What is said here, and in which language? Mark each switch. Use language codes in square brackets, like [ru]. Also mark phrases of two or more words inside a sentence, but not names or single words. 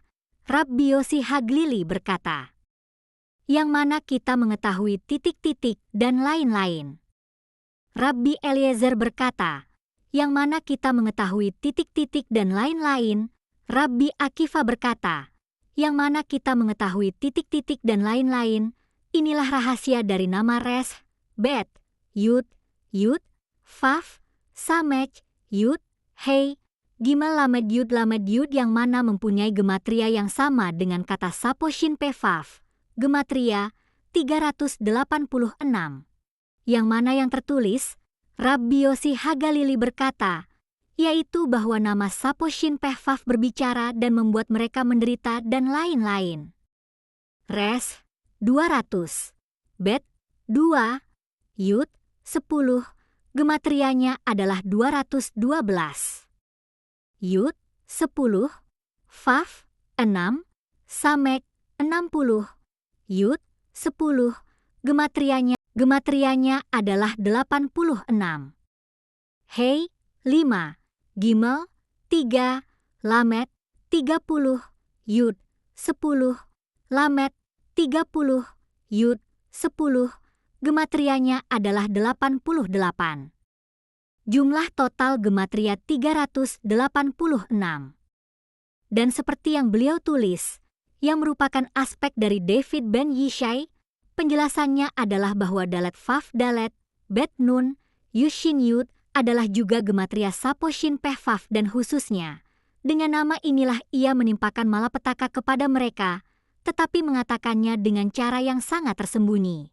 [id] Rabbi Yossi Haglili berkata, yang mana kita mengetahui titik-titik dan lain-lain. Rabbi Eliezer berkata, yang mana kita mengetahui titik-titik dan lain-lain. Rabbi Akifa berkata, yang mana kita mengetahui titik-titik dan lain-lain. Inilah rahasia dari nama Res, Bet, Yud, Yud, Faf, Samech, Yud, Hei, Gimel Lamed Yud yang mana mempunyai gematria yang sama dengan kata Sapo Shin Pe Faf. Gematria 386, yang mana yang tertulis, Rabbi Yossi Hagalili berkata, yaitu bahwa nama Sapo Shin Peh Vav berbicara dan membuat mereka menderita dan lain-lain. Res 200. Bet 2. Yud 10. Gematrianya adalah 212. Yud 10. Vav 6. Samek 60. Yud 10. Gematrianya adalah 86. Hei 5. Gimel 3. Lamet 30. Yud 10. Lamet 30. Yud 10. Gematrianya adalah 88. Jumlah total gematria 386. Dan seperti yang beliau tulis, yang merupakan aspek dari David Ben Yishai, penjelasannya adalah bahwa Dalet Vav Dalet, Bet Nun, Yushin Yud adalah juga gematria Sapo Shin Peh Vav dan khususnya, dengan nama inilah ia menimpakan malapetaka kepada mereka, tetapi mengatakannya dengan cara yang sangat tersembunyi.